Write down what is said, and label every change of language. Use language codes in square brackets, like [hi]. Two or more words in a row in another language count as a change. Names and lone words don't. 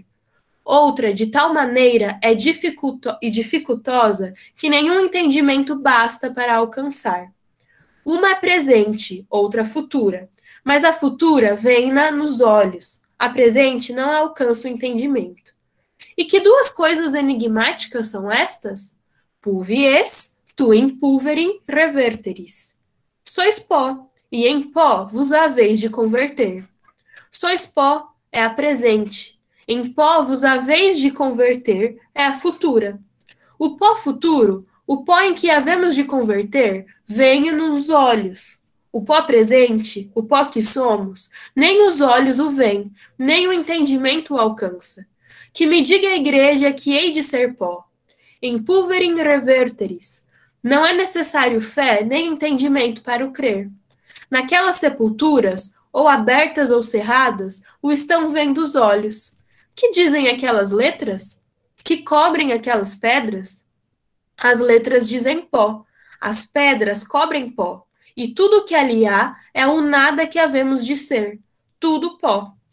[pt] Outra de tal maneira é dificultosa que nenhum entendimento basta para alcançar. Uma é presente, outra futura, mas a futura vem-na nos olhos, a presente não alcança o entendimento. E que 2 coisas enigmáticas são estas? [la] Pulvi es, tu in pulverim reverteris. [pt] Sois pó, e em pó vos haveis de converter. Sois pó é a presente, em pó vos haveis de converter é a futura. O pó futuro, o pó em que havemos de converter, vem nos olhos. O pó presente, o pó que somos, nem os olhos o veem, nem o entendimento o alcança. Que me diga a igreja que hei de ser pó. [la] In pulverim reverteris. [pt] Não é necessário fé nem entendimento para o crer. Naquelas sepulturas, ou abertas ou cerradas, o estão vendo os olhos. Que dizem aquelas letras? Que cobrem aquelas pedras? As letras dizem pó, as pedras cobrem pó, e tudo que ali há é o nada que havemos de ser, tudo pó.